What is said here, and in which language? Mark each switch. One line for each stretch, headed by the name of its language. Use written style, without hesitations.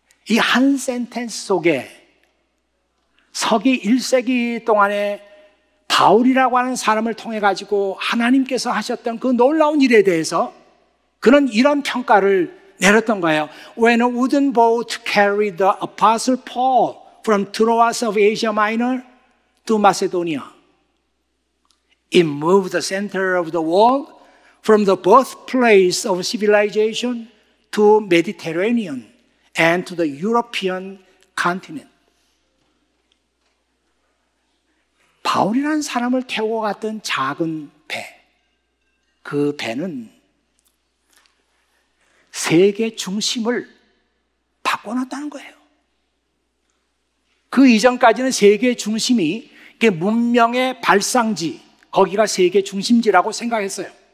Korean: 이 한 센텐스 속에 서기 1세기 동안에 바울이라고 하는 사람을 통해 가지고 하나님께서 하셨던 그 놀라운 일에 대해서 그는 이런 평가를 내렸던 거예요.
English: When a wooden boat carried the apostle Paul from Troas of Asia Minor to Macedonia, it moved the center of the world from the birthplace of civilization to Mediterranean and to the European continent.
Korean: 바울이라는 사람을 태우고 갔던 작은 배, 그 배는 세계 중심을 바꿔놨다는 거예요. 그 이전까지는 세계 중심이 문명의 발상지, 거기가 세계 중심지라고 생각했어요.